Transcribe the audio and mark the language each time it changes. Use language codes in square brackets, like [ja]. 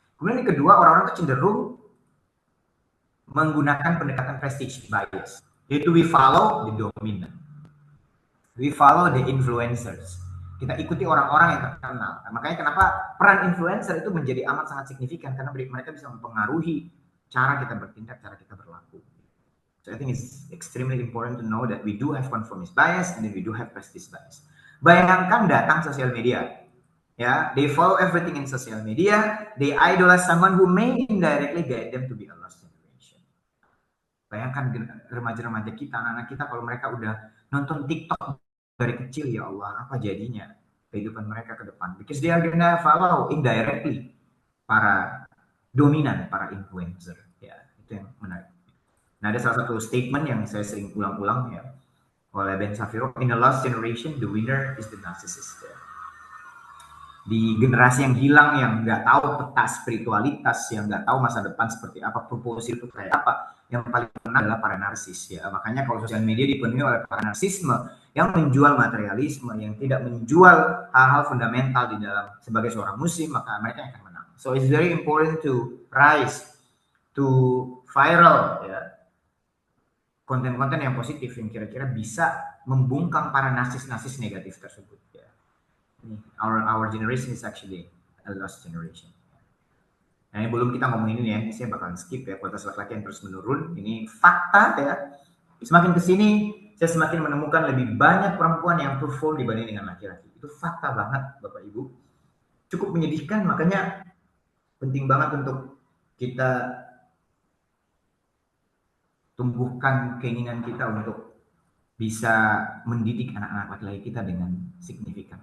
[id] Kemudian yang kedua, orang-orang itu cenderung menggunakan pendekatan prestige bias, yaitu [en] we follow the dominant, we follow the influencers. [id] Kita ikuti orang-orang yang terkenal. Nah, makanya kenapa peran influencer itu menjadi amat sangat signifikan karena mereka bisa mempengaruhi cara kita bertindak, cara kita berlaku. [en] So I think it's extremely important to know that we do have conformist bias and then we do have prestige bias. [id] Bayangkan datang sosial media. [en] Ya, they follow everything in social media, they idolize someone who may indirectly guide them to be a lost generation. [id] Bayangkan remaja-remaja kita, anak-anak kita kalau mereka udah nonton TikTok dari kecil, ya Allah, apa jadinya kehidupan mereka ke depan? [en] Because they are gonna follow indirectly [id] para dominan, para influencer. Ya, itu yang menarik. Nah, ada salah satu statement yang saya sering ulang-ulang ya oleh Ben Shapiro, [en] in the lost generation, the winner is the narcissist. [id] Ya. Di generasi yang hilang, yang nggak tahu peta spiritualitas, yang nggak tahu masa depan seperti apa, proposal itu kayak apa, yang paling menang adalah para narsis. Ya, makanya kalau sosial media dipenuhi oleh para narsisme yang menjual materialisme, yang tidak menjual hal-hal fundamental di dalam sebagai seorang muslim, maka mereka akan menang. [en] So it's very important to rise, to viral, [id] ya, konten-konten yang positif yang kira-kira bisa membungkam para narsis-narsis negatif tersebut. Ya. [en] Our generation is actually a lost generation. [id] Nah, ini belum kita ngomongin ini ya, saya bakalan skip ya, kualitas laki-laki yang terus menurun. Ini fakta ya. Semakin kesini, saya semakin menemukan lebih banyak perempuan yang perform dibanding dengan laki-laki. Itu fakta banget, Bapak Ibu. Cukup menyedihkan, makanya penting banget untuk kita tumbuhkan keinginan kita untuk bisa mendidik anak-anak laki-laki kita dengan signifikan.